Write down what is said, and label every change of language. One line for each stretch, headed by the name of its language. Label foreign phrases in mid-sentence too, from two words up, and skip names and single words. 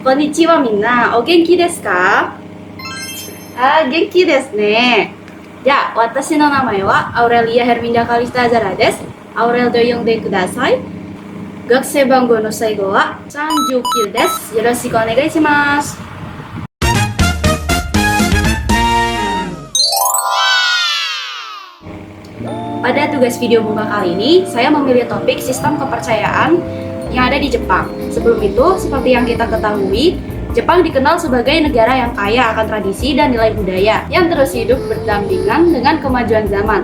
Japanese: こんにちはみんな、お元気ですか？元気ですね。じゃあ、私の名前はアウレリア・ヘルミンダ・カリスタ・ザラです。アウレルと呼んでください。学生番号の最後は39です。よろしくお願いします。
Indonesian: Pada tugas video bunga kali ini, saya memilih topik sistem kepercayaan yang ada di Jepang. Sebelum itu, seperti yang kita ketahui, Jepang dikenal sebagai negara yang kaya akan tradisi dan nilai budaya yang terus hidup berdampingan dengan kemajuan zaman.